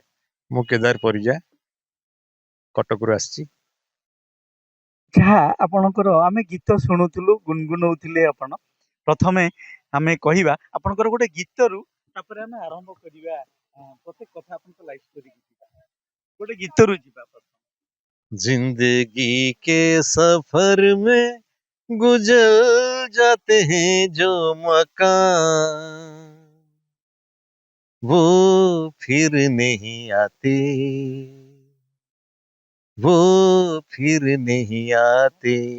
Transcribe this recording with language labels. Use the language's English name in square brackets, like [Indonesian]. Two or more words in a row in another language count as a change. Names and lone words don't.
[Odia] ମୁଁ କେଦାର ପରିଜା, କଟକରୁ ଆସିଛି। ଯାହା ଆପଣଙ୍କର ଆମେ ଗୀତ ଶୁଣୁଥିଲୁ ଗୁନଗୁନଉଥିଲେ ଆପଣ, ପ୍ରଥମେ ଆମେ କହିବା ଆପଣଙ୍କର ଗୋଟେ ଗୀତରୁ ତାପରେ ଆମେ ଆରମ୍ଭ କରିବା ପ୍ରତ୍ୟେକ କଥା ଆପଣଙ୍କ [English] life story [Odia] ଯିବା ଗୋଟେ ଗୀତରୁ ଯିବା। [Hindi] जिंदगी के सफर में गुजर जाते हैं जो मकान, वो फिर नहीं आते, वो फिर नहीं आते।